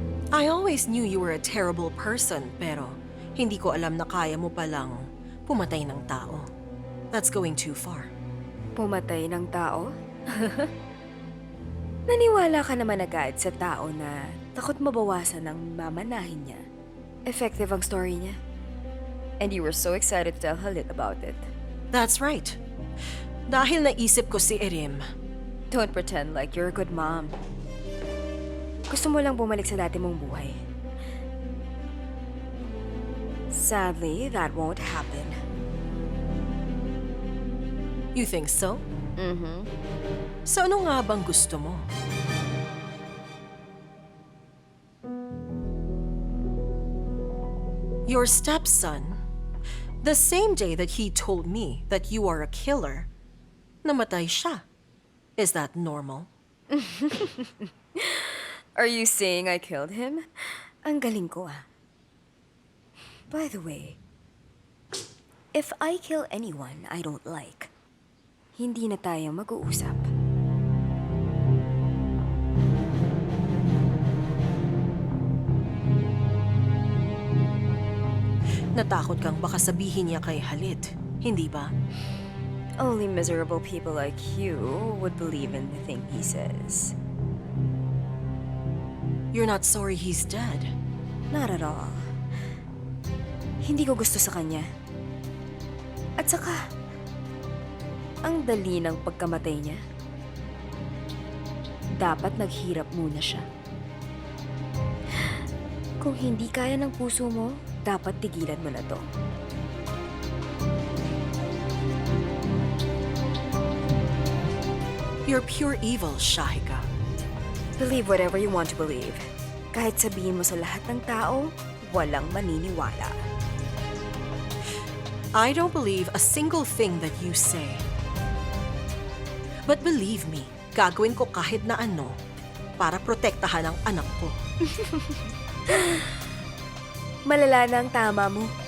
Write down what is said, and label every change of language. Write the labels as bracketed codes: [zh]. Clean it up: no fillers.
[en] I always knew you were a terrible person, [tl] pero hindi ko alam na kaya mo palang pumatay ng tao. [en] That's going too far. [tl] Pumatay ng tao? Naniwala ka naman agad sa tao na takot mabawasan ng mamanahin niya. Effective ang story niya. [en] And you were so excited to tell Halit about it. That's right. [tl] Dahil naisip ko si Erim. [en] Don't pretend like you're a good mom. [tl] Gusto mo lang bumalik sa dati mong buhay. [en] Sadly, that won't happen. You think so? Mm-hmm. [tl] So ano nga bang gusto mo? [en] Your stepson, the same day that he told me that you are a killer, [tl] namatay siya. [en] Is that normal? Are you saying I killed him? [tl] Ang galing ko ah. [en] By the way, if I kill anyone I don't like, [tl] hindi na tayo mag-uusap. Natakot kang baka sabihin niya kay Halit, hindi ba? [en] Only miserable people like you would believe in the thing he says. You're not sorry he's dead. Not at all. [tl] Hindi ko gusto sa kanya. At saka, ang dali ng pagkamatay niya. Dapat naghirap muna siya. Kung hindi kaya ng puso mo, dapat tigilan mo na to. [en] You're pure evil, Shahika. Believe whatever you want to believe. [tl] Kahit sabihin mo sa lahat ng tao, walang maniniwala. [en] I don't believe a single thing that you say. But believe me, [tl] gagawin ko kahit na ano para protektahan ang anak ko. Malala na ang tama mo.